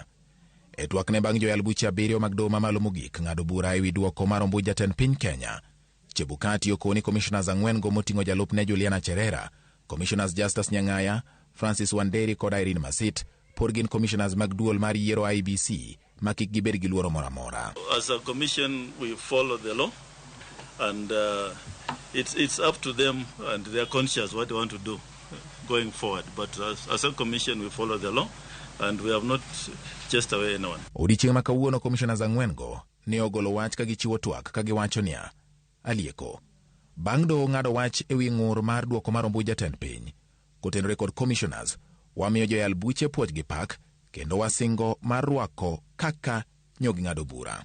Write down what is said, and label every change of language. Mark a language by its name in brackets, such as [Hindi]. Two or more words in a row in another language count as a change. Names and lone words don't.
[Luo (Kenya and Tanzania)] E twak ne bang' joyal buche 7 mag doho mamalo mogik ng'ado bura ewi duoko mar ombuch jatend piny Kenya, Chebukati okoni commissioners ang'wen go moting'o jalupne Juliana Cherera, commissioners Justus Nyang'aya, Francis Wanderi kod Irene Masit pod gin commissioners mag duol mar yiero IBC ma kik gibed gi luoro mora mora. [English] As a commission we follow the law and it's up to them and their conscience what they want to do going forward, but as a commission we follow the law and we have not chased away anyone. [Luo (Kenya and Tanzania)] Odiochieng' ma kawuono commissioners ang'wen go ne ogolo wach ka gichiwo twak ka giwacho niya alieko. Bang' doho ng'ado wach ewi ng'ur mar duoko mar ombuch jatend piny, kotenore kod commissioners wamiyo joyal buche puoch gi pak kendo wasingo mar rwako kaka nyogi ng'ado bura.